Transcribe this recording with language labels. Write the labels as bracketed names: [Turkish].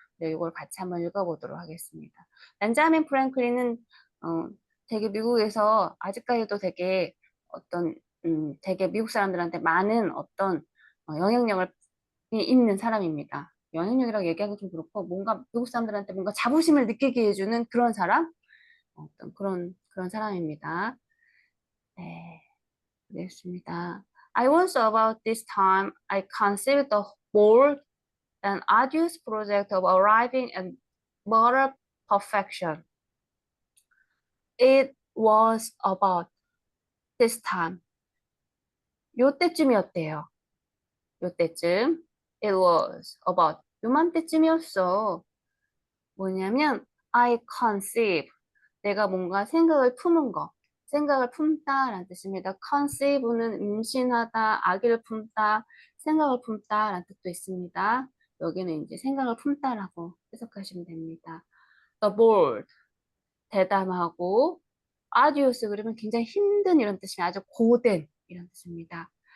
[Korean] 네, 이걸 같이 한번 읽어보도록 하겠습니다. 벤자민 프랭클린은 되게 미국에서 아직까지도 되게 어떤 되게 미국 사람들한테 많은 어떤 영향력을 있는 사람입니다. 영향력이라고 얘기하기 좀 그렇고 뭔가 미국 사람들한테 뭔가 자부심을 느끼게 해주는 그런 사람, 어떤 그런 사람입니다. 네, 알겠습니다. [English] I was about this time I conceived the bold and arduous project of arriving at moral perfection. It was about this time. [Korean] 요때쯤이었대요. 요때쯤. [English] It was about. [Korean] 요맘때쯤이었어. 뭐냐면 [English] I conceive. [Korean] 내가 뭔가 생각을 품은 거. 생각을 품다라는 뜻입니다. conceive는 임신하다, 아기를 품다, 생각을 품다라는 뜻도 있습니다. 여기는 이제 생각을 품다라고 해석하시면 됩니다. [English] The bold, [Korean] 대담하고, arduous 그러면 굉장히 힘든 이런 뜻이 아주 고된 이런 뜻입니다.